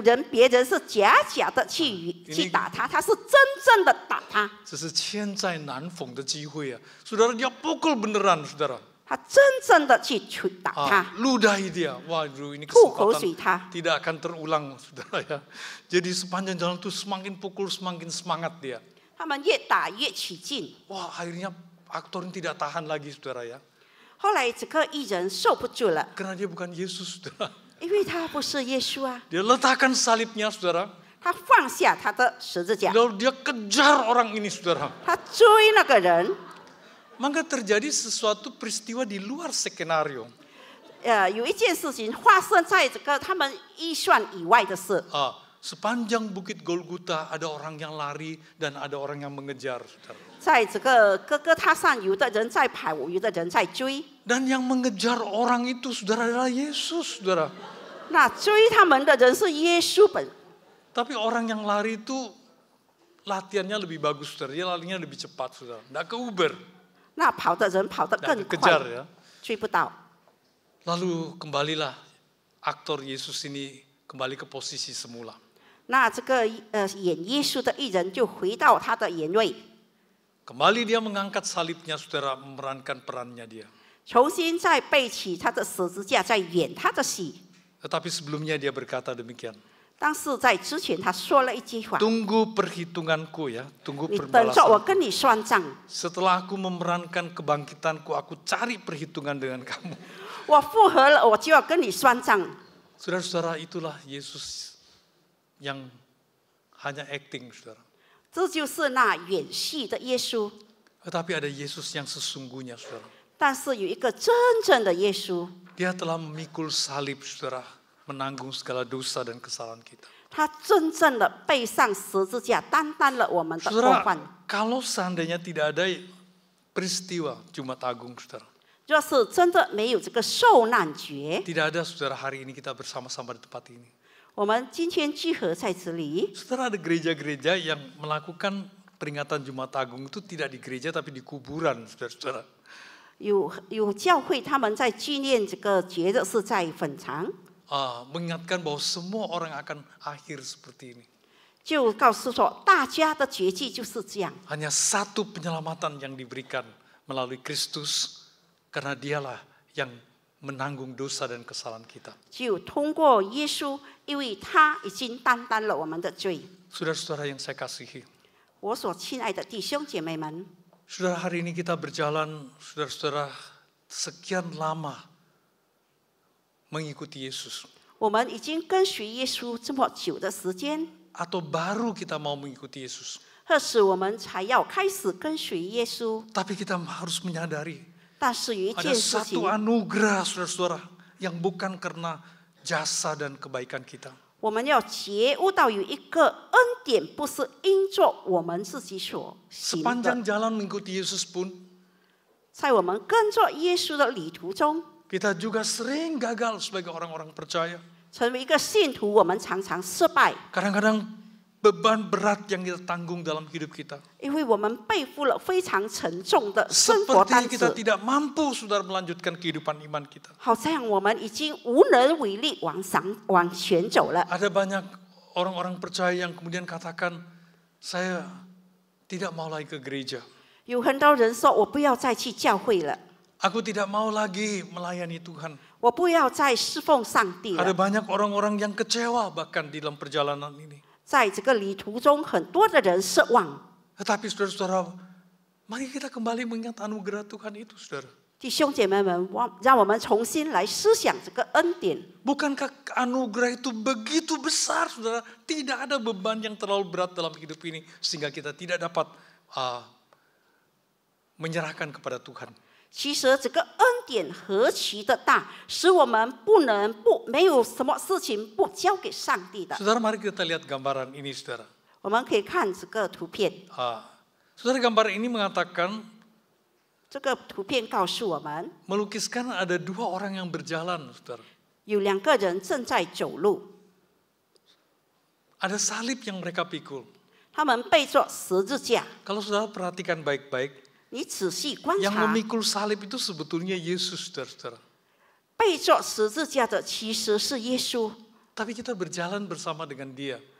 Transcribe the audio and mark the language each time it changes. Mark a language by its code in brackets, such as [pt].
[zh] 别人是假的去打他，他是真正的打他。这是千载难逢的机会啊, [id] saudara, dia pukul beneran, saudara. [zh] 他真正的去打他， [id] ludahi dia. Waduh, ini [zh] 吐口水 [id] kesempatan [zh] 他。 [id] tidak akan terulang, saudara ya. Jadi sepanjang jalan itu semakin pukul, semakin semangat dia. [zh] 他们越打越起劲。 [id] Wah, akhirnya aktor ini tidak tahan lagi, saudara ya. [zh] 后来这个艺人受不住了， [id] Karena dia bukan Yesus, saudara. [zh] 因为他不是耶稣啊， [id] Dia letakkan salibnya, saudara. [zh] 他放下他的十字架， [id] Lalu dia kejar orang ini, saudara. [zh] 他追那个人。 [id] Maka terjadi sesuatu peristiwa di luar skenario. [zh] 有一件事情发生在这个他们预算以外的事。 [id] Sepanjang Bukit Golgota ada orang yang lari dan ada orang yang mengejar, saudara. [zh] 在这个哥哥他上，有的人在跑，有的人在追。 [id] Dan yang mengejar orang itu, saudara, adalah Yesus, saudara. [zh] 那追他们的人是耶稣本， [id] Tapi orang yang lari itu latihannya lebih bagus, saudara. Dia larinya lebih cepat, saudara. Nggak ke Uber. [zh] 那跑的人跑得更 [id] Nggak kejar [zh] 快， [id] ya. [zh] 追不到。 [id] Lalu kembalilah aktor Yesus ini kembali ke posisi semula. [zh] 那这个演耶稣的艺人就回到他的原位， [id] Kembali dia mengangkat salibnya, saudara, memerankan perannya dia. [zh] 重新再背起他的十字架，再演他的戏。 [id] Tetapi sebelumnya dia berkata demikian. [zh] 但是在之前他说了一句话： [id] Tunggu perhitunganku ya, tunggu [zh] 你等着我 [id] perbalasanku. [zh] 跟你算账。 [id] Setelah aku memerankan kebangkitanku, aku cari perhitungan dengan kamu. [zh] 我复活了，我就要跟你算账。 [id] Saudara-saudara, itulah Yesus yang hanya acting, saudara. [zh] 这就是那演戏的耶稣。 [id] Tetapi ada Yesus yang sesungguhnya, saudara. [zh] 但是有一个真正的耶稣， [id] Dia telah memikul salib, saudara, menanggung segala dosa dan kesalahan kita. [zh] 他真正的背上十字架，担当了我们的过犯。 [id] Kalau seandainya tidak ada peristiwa Jumat Agung, saudara, [zh] 若是真的没有这个受难节， [id] tidak ada saudara hari ini kita bersama-sama di tempat ini. [zh] 我们今天聚合在这里， [id] Saudara, ada gereja-gereja yang melakukan peringatan Jumat Agung itu tidak di gereja tapi di kuburan, saudara-saudara. [zh] 有教会他们在纪念这个节日是在坟场， [id] Mengingatkan bahwa semua orang akan akhir seperti ini. [zh] 就告诉说大家的结局就是这样。 [id] Hanya satu penyelamatan yang diberikan melalui Kristus, karena dialah yang menanggung dosa dan kesalahan kita. [zh] 就通过耶稣，因为他已经担当了我们的罪。 [id] Saudara-saudara yang saya kasihi, [zh] 我所亲爱的弟兄姐妹们， [id] saudara, hari ini kita berjalan, saudara-saudara, sekian lama mengikuti Yesus. [zh] 我们已经跟随耶稣这么久的时间， [id] Atau baru kita mau mengikuti Yesus. [zh] 何时我们才要开始跟随耶稣？ [id] Tapi kita harus menyadari [zh] 但是有一 [id] ada [zh] 件事情 [id] satu， anugerah, saudara-saudara, yang bukan karena jasa dan kebaikan kita. [zh] 我们要觉悟到有一个恩典，不是因着我们自己所行 [id] Sepanjang [zh] 的。 [id] jalan mengikuti Yesus pun, [zh] 在我们跟着耶稣的旅途中， [id] kita juga sering gagal sebagai orang-orang percaya. [zh] 成为一个信徒，我们常常失败， [id] Kadang-kadang beban berat yang kita tanggung dalam hidup kita. [zh] 因为我们背负了非常沉重的生活担 [id] Seperti kita [zh] 子， [id] tidak mampu, saudara, melanjutkan kehidupan iman kita. [zh] 好像我们已经无能为力往前走了。 [id] Ada banyak orang-orang percaya yang kemudian katakan, saya tidak mau lagi ke gereja. [zh] 有很多人说：“我不要再去教会了， [id] Aku tidak mau lagi melayani Tuhan. [zh] 我不要再侍奉上帝 [id] Ada banyak orang-orang yang kecewa bahkan di dalam perjalanan ini. ” [zh] 在这个旅途中，很多的人失望。 [id] Tetapi saudara-saudara, mari kita kembali mengingat anugerah Tuhan itu, saudara. [zh] 弟兄姐妹们，让我们重新来思想这个恩典。 [id] Bukankah anugerah itu begitu besar, saudara? Tidak ada beban yang terlalu berat dalam hidup ini sehingga kita tidak dapat menyerahkan kepada Tuhan. [zh] 其实这个恩典何其的大，使我们没有什么事情不交给上帝的。 [id] Saudara, mari kita lihat gambaran ini, saudara. [zh] 我们可以看这个图片， [id] Saudara, gambar ini mengatakan [zh] 这个图片告诉我们， [id] melukiskan ada dua orang yang berjalan, saudara. [zh] 有两个人正在走路， [id] Ada salib yang mereka pikul. [zh] 他们背着十字架。 [id] Kalau saudara perhatikan baik-baik, [zh] 你仔细观 [id] yang [zh] 察， [id] memikul salib itu sebetulnya Yesus, saudara-saudara. [zh] 背着十字架的其实是耶稣， [id] Tapi kita berjalan bersama dengan Dia.